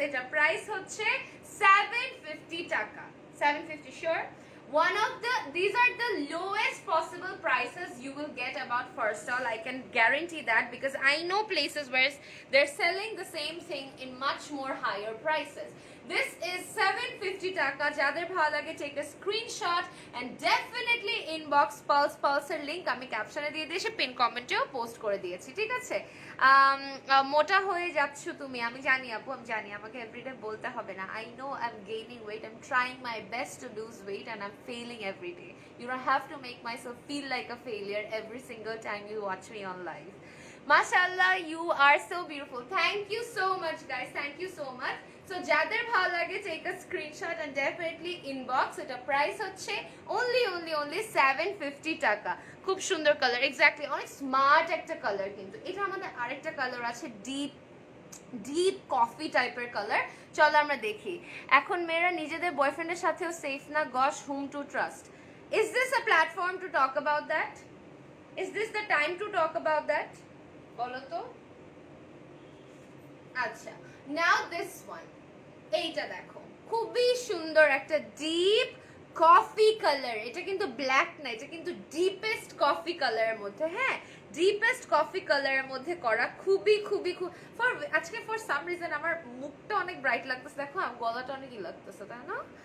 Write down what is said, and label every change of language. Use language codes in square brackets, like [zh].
[bn] এটা প্রাইস হচ্ছে 750 টাকা। 750 sure. [en] These are the lowest possible prices you will get about first all. I can guarantee that because I know places where they're selling the same thing in much more higher prices. This is 750 টাকা। [bn] যাদের ভালো লাগে [en] take a screenshot and definitely inbox [bn] Pulse-এর link আমি ক্যাপশনে দিয়ে দিয়েছি, pin কমেন্টেও post করে দিয়েছি, ঠিক আছে? মোটা হয়ে যাচ্ছ তুমি, আমি জানি আপু, আমি জানি, আমাকে এভরিডে বলতে হবে না। [en] I know I'm gaining weight, I'm trying my best to lose weight and I'm failing every day. You don't have to make myself feel like a failure every single time you watch me on live. Mashallah, you are so beautiful. Thank you so much guys, thank you so much. So [bn] যাদের ভালো লাগে [en] take a screenshot and definitely inbox. [bn] এটা price হচ্ছে only 750 টাকা। খুব সুন্দর colour, exactly, অনেক smart একটা কালার। কিন্তু এটা আমাদের আরেকটা কালার আছে, ডিপ কফি টাইপের কালার। চলো আমরা দেখি। এখন মেয়েরা নিজেদের বয়ফ্রেন্ডের সাথেও সেফ না, গশ, [en] Whom to trust? Is this a platform to talk about that? Is this the time to talk about that? [bn] বলো তো। আচ্ছা, [en] now this one, [bn] এইটা দেখো, খুবই সুন্দর একটা ডিপ কফি কালার। এটা কিন্তু ব্ল্যাক না, এটা কিন্তু ডিপেস্ট কফি কালারের মধ্যে, হ্যাঁ, ডিপেস্ট কফি কালারের মধ্যে করা। খুবই আজকে [en] for some reason [bn] আমার মুখটা অনেক ব্রাইট লাগতেছে, দেখো আমার গলাটা অনেক ই লাগতেছে, তাই না?